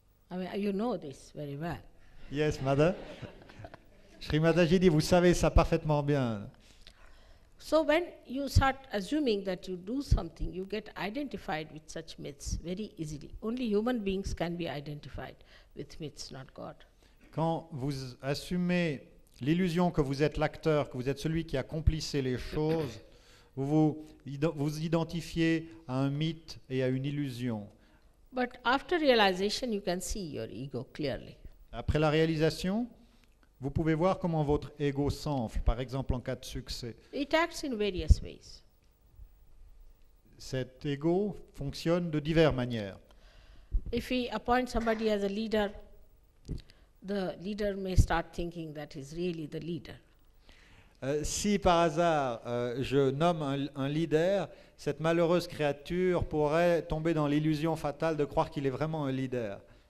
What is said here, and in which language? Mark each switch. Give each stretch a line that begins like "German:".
English: I mean, you know this very well. Yes, Mother.
French: Shri Mataji dit, vous savez ça parfaitement bien.
English: So when you start assuming that you do something, you get identified with such myths very easily. Only human beings can be identified with myths, not God.
French: Quand vous assumez l'illusion que vous êtes l'acteur, que vous êtes celui qui accomplissait les choses, vous identifiez à un mythe et à une illusion.
English: But after realization, you can see your ego clearly.
French: Après la réalisation, vous pouvez voir comment votre ego s'enfle, par exemple en cas de succès.
English: It acts in various ways.
French: Cet ego fonctionne de diverses manières.
English: If we appoint somebody as a leader, the leader may start thinking that he's really the leader.
French: Si par hasard je nomme un leader, cette malheureuse créature pourrait tomber dans l'illusion fatale de croire qu'il est vraiment un leader.